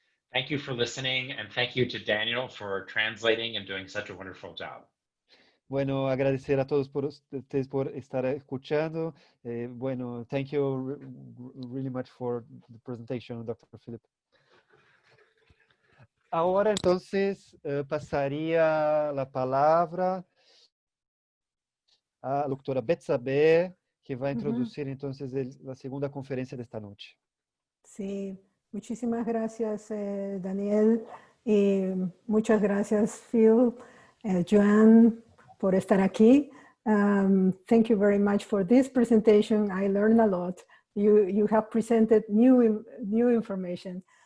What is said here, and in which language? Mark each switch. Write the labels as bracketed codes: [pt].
[en] Thank you for listening, and thank you to Daniel for translating and doing such a wonderful job. [es] Bueno, agradecer a todos por ustedes por estar escuchando. [en] Bueno, thank you really much for the presentation, Dr. Philip. [es] Ahora entonces pasaría la palabra a la doctora Betsabe, que va a introducir entonces la segunda conferencia de esta noche. Sí, muchísimas gracias, Daniel, y muchas gracias, Phil, Joan, por estar aquí. [en] Thank you very much for this presentation. I learned a lot. You have presented new information.